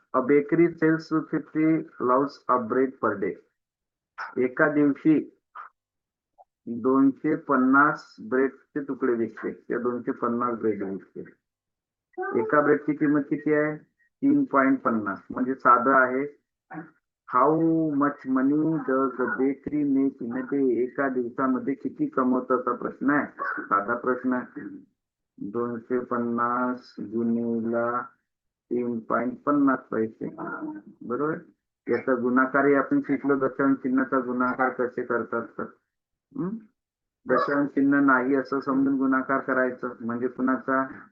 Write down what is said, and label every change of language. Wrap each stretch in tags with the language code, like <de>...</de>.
<en>A bakery sells 50 loaves of bread per day.</en> <mr>एका दिवशी 250 ब्रेडचे तुकडे विकते. त्या 250 ब्रेड विकते. एका ब्रेडची किंमत किती आहे? 3.50. म्हणजे साधं आहे.</mr> <en>How much money does bakery make in a day?</en> <mr>एका दिवसामध्ये किती कमवतो असा प्रश्न आहे. साधा प्रश्न आहे. 250 गुणिला 3.50 पैसे. बरोबर. याचा गुणाकारही आपण शिकलो. दशांश चिन्हाचा गुणाकार कसे करतात तर दशांश चिन्ह नाही असं समजून गुणाकार करायचं. म्हणजे कुणाचा?</mr>